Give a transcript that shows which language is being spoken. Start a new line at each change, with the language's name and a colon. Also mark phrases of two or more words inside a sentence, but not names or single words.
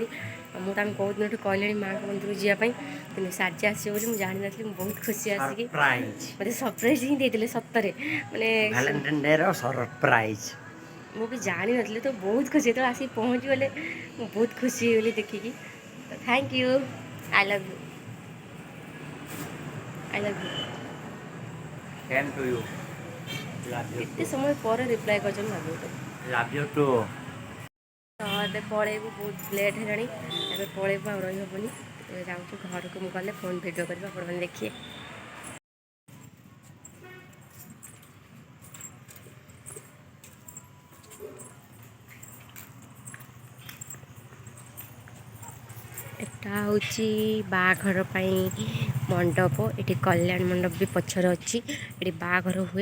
Odia: ମୁଁ ତାଙ୍କୁ ବହୁତ ଦିନଠୁ କହିଲେଣି ମାଆଙ୍କ ମନ୍ଦିରକୁ ଯିବା ପାଇଁ କିନ୍ତୁ ସାଜି ଆସିବେ ବୋଲି ମୁଁ ଜାଣିନଥିଲି। ମୁଁ ବହୁତ ଖୁସି ଆସିକି ମୋତେ ସରପ୍ରାଇଜ ହିଁ ଦେଇଥିଲେ ସତରେ ମାନେ
English: Valentine Day
Odia: ର ସରପ୍ରାଇଜ। ମୁଁ ବି ଜାଣିନଥିଲି ତ ବହୁତ ଖୁସି ଯେତେବେଳେ ଆସିକି ପହଞ୍ଚିଗଲେ ମୁଁ ବହୁତ ଖୁସି ହେଇଗଲି ଦେଖିକି।
English: ତ thank you. I love you. I love you. Same to you. Love you
Odia: କେତେ
English: too.
Odia: ସମୟ ପରେ ରିପ୍ଲାଏ କରିଛନ୍ତି ଭାବୁ ତ
English: Love you too.
Odia: ଏବେ ପଳେଇବୁ ବହୁତ ଲେଟ୍ ହେଲାଣି ଏବେ ପଳେଇବୁ ଆଉ ରହିହେବନି ଯାଉଛୁ ଘରକୁ ମୁଁ ଗଲେ ଫୋନ୍ ଭିଡ଼ିଓ କରିବି ଆପଣମାନେ ଦେଖିବେ। ଏଟା ହେଉଛି ବାହାଘର ପାଇଁ ମଣ୍ଡପ ଏଠି କଲ୍ୟାଣ ମଣ୍ଡପ ବି ପଛରେ ଅଛି ଏଠି ବାହାଘର ହୁଏ।